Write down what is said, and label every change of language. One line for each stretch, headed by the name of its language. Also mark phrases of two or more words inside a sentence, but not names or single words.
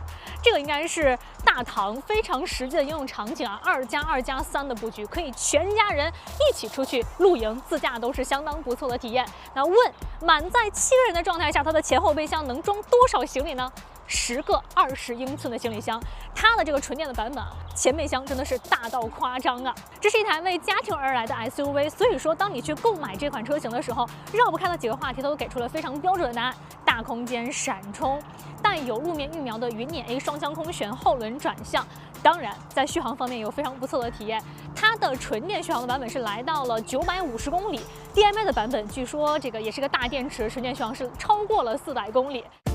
Chinese: 这个应该是大唐非常实际的应用场景啊，2+2+3的布局，可以全家人一起出去露营、自驾都是相当不错的体验。那问满载7个人的状态下，它的前后备箱能装多少行李呢？10个20英寸的行李箱，它的这个纯电的版本啊，前备箱真的是大到誇張啊！這是一台為家庭而來的 SUV， 所以說當你去購買這款車型的時候，繞不開的幾個話題都給出了非常標準的答案：大空間、閃充，帶有路面預瞄的雲輦 A 雙腔空懸後輪轉向。當然，在續航方面有非常不錯的體驗，它的純電續航的版本是來到了950公里 ，DMA 的版本據說這個也是個大電池，純電續航是超過了400公里。